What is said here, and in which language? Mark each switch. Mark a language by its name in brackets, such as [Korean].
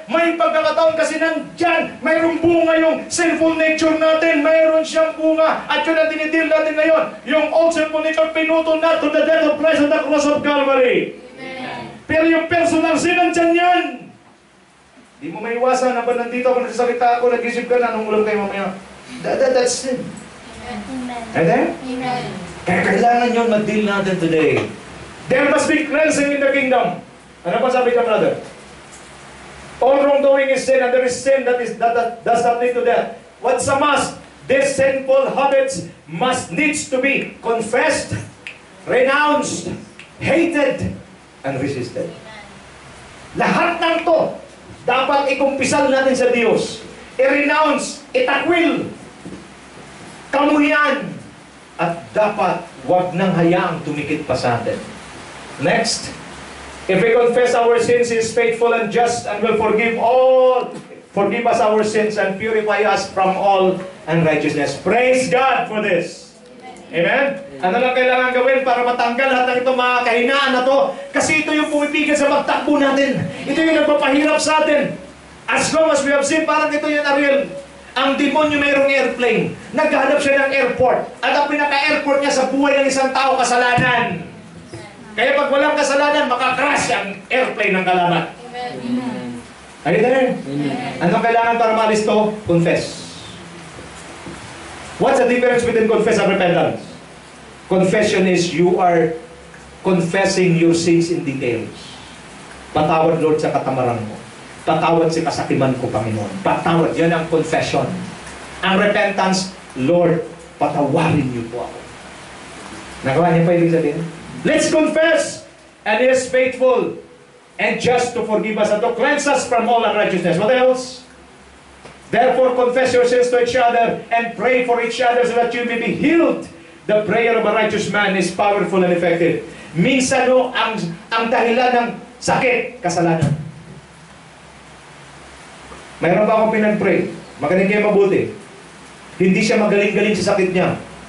[Filipino] May pagkakataon kasi nandyan, mayroong bunga yung sinful nature natin, mayroon siyang bunga, at yun ang dinidil natin ngayon. [English] Yung old sinful nature, pinutol na to the death of Christ on the cross of Calvary. Amen. [Filipino] Pero yung personal sin, nandyan yan. Di mo maiwasan, habang nandito ako, nagsasalita ako, nag-isip ka na, nung ulam kayo mamaya. That's sin. Amen. [English] Right there? Amen. [Filipino] Kaya kailangan yun mag-deal natin today. [English] There must be cleansing in the kingdom. Ano pa sabi ka, brother? All wrongdoing is sin, and there is sin that does not lead to death. What's a must? These sinful habits needs to be confessed, renounced, hated, and resisted. [Filipino] Lahat ng to, dapat ikumpisal natin sa Diyos. I-renounce, itakwil, kamuhian, at dapat wag nang hayaang tumikit pa sa atin. [English] Next, if we confess our sins, He is faithful and just and will forgive us our sins and purify us from all unrighteousness. Praise God for this. Amen? [Filipino] Ano lang kailangan gawin para matanggal lahat ng itong mga kahinaan na to? Kasi ito yung pumipigil sa magtakbo natin. Ito yung nagpapahirap sa atin. [English] As long as we have seen, parang ito yung Ariel. [Filipino] Ang demonyo mayroong airplane. Naghahanap siya ng airport. At ang pinaka-airport niya sa buhay ng isang tao, kasalanan. Kaya pag walang kasalanan, makakrash ang airplane ng kalaban. Ayun na rin. Anong kailangan para maalis to? Confess. [English] What's the difference between confess and repentance? Confession is you are confessing your sins in details. [Filipino] Patawad, Lord, sa katamaran mo. Patawad sa kasakiman ko, Panginoon. Patawad. Yan ang confession. Ang repentance, Lord, patawarin niyo po ako. Nagawa niyo pa ibig sabihin? Let's confess! [English] And He is faithful and just to forgive us and to cleanse us from all unrighteousness. What else? Therefore, confess your sins to each other and pray for each other so that you may be healed. The prayer of a righteous man is powerful and effective. [Filipino] Minsan no, ang dahilan ng sakit, kasalanan. Mayroon ba akong pinag-pray? Magaling kayo mabuti. Hindi siya magaling-galing sa sakit niya.